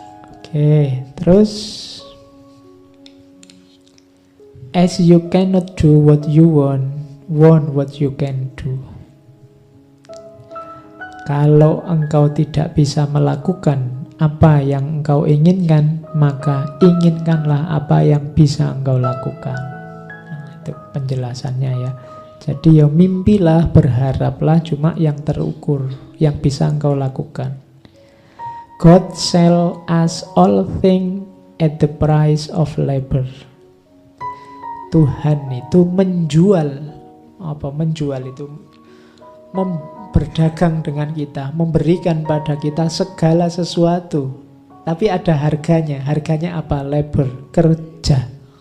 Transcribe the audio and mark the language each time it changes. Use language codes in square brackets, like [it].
[id] Oke, terus [en] as you cannot do what you want what you can do. [id] Kalau engkau tidak bisa melakukan apa yang engkau inginkan, maka inginkanlah apa yang bisa engkau lakukan. Nah, itu penjelasannya ya. Jadi ya mimpilah, berharaplah cuma yang terukur, yang bisa engkau lakukan. [en] God sell us all things at the price of labor. [id] Tuhan itu menjual, menjual itu berdagang dengan kita, memberikan pada kita segala sesuatu. Tapi ada harganya. Harganya apa? Labor, kerja.